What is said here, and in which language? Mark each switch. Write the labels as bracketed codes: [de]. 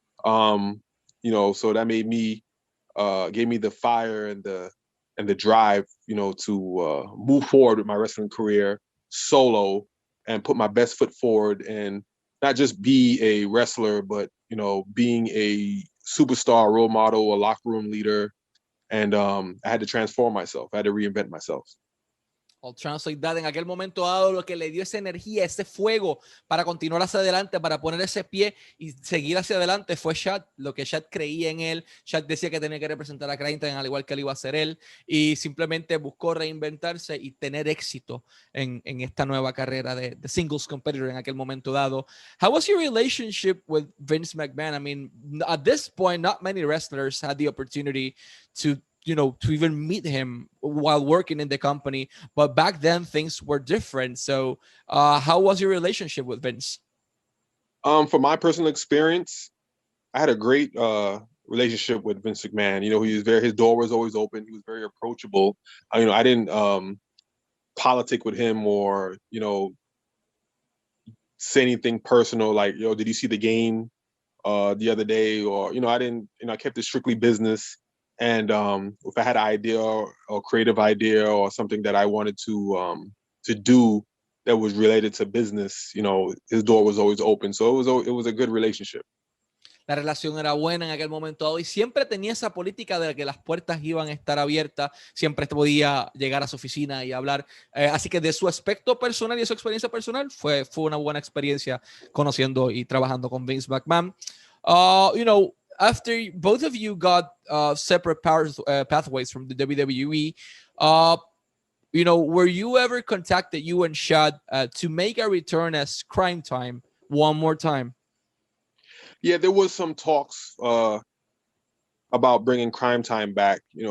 [en] So that made me, gave me the fire and the drive, to move forward with my wrestling career solo and put my best foot forward and not just be a wrestler, but, being a superstar, role model, a locker room leader. And I had to transform myself. I had to reinvent myself. I'll translate that. [es] En aquel momento dado, lo que le dio esa energía, ese fuego para continuar hacia adelante, para poner ese pie y seguir hacia adelante, fue Shad. Lo que Shad creía en él. Shad decía que tenía que representar a Crainton al igual que él iba a hacer él, y simplemente buscó reinventarse y tener éxito en esta nueva carrera de singles competitor en aquel momento dado. [en] How was your relationship with Vince McMahon? I mean, at this point, not many wrestlers had the opportunity to even meet him while working in the company. But back then, things were different. So how was your relationship with Vince? From my personal experience, I had a great relationship with Vince McMahon. His door was always open. He was very approachable. I didn't politic with him or, say anything personal like, did you see the game the other day? Or, I kept it strictly business. And if I had an idea or creative idea or something that I wanted to do that was related to business, his door was always open. So it was a good relationship. [es] La relación era buena en aquel momento dado y siempre tenía esa política de que las puertas iban a estar abiertas, siempre podía llegar a su oficina y hablar. Así que de su aspecto personal y de su experiencia personal fue una buena experiencia conociendo y trabajando con Vince McMahon. [en] After both of you got separate pathways from the WWE, were you ever contacted, you and Shad, to make a return as Crime Time one more time? Yeah, there was some talks about bringing Crime Time back.